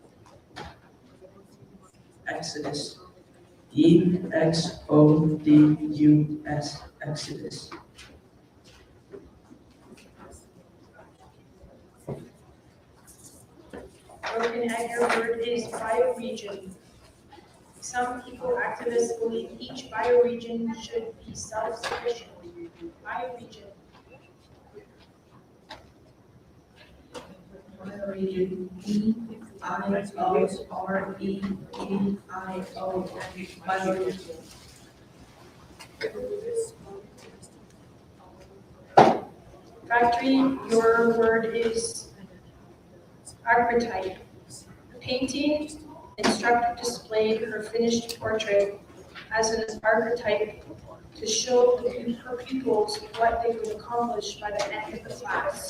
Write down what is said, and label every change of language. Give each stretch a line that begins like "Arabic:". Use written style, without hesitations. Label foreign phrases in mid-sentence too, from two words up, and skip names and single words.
English: Exodus. EXODUS, Exodus. Broken head, your word is bioregion. Some people activists believe each bioregion should be self-sufficient. Bioregion. Bioregion. BIOREGIO. Bioregion. Factory, your word is archetype. Painting, instructor displayed her finished portrait as an archetype to show her pupils what they would accomplish by the end of the class.